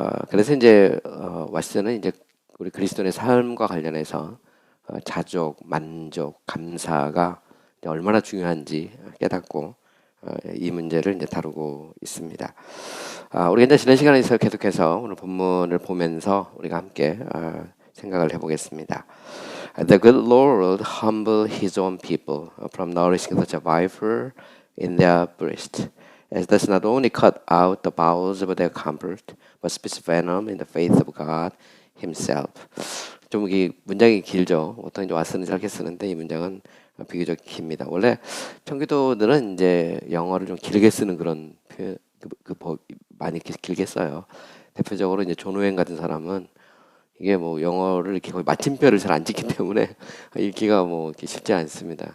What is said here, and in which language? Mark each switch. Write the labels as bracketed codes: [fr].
[ko] 그래서 이제 왓슨은 이제 우리 그리스도인의 삶과 관련해서 자족, 만족, 감사가 얼마나 중요한지 깨닫고 이 문제를 이제 다루고 있습니다. 우리가 이제 지난 시간에서 계속해서 오늘 본문을 보면서 우리가 함께 생각을 해보겠습니다. [en] The good Lord humbled his own people from nourishing such a viper in their breast, as does not only cut out the bowels of their comfort, but spits venom in the faith of God Himself. [ko] 좀 이 문장이 길죠. 보통 이제 왓슨은 짧게 쓰는데 이 문장은 비교적 깁니다. 원래 청기도들은 이제 영어를 좀 길게 쓰는 그런 표현, 많이 길게 써요. 대표적으로 이제 존 오웬 같은 사람은 이게 뭐 영어를 이렇게 거의 마침표를 잘 안 찍기 때문에 읽기가 뭐 쉽지 않습니다.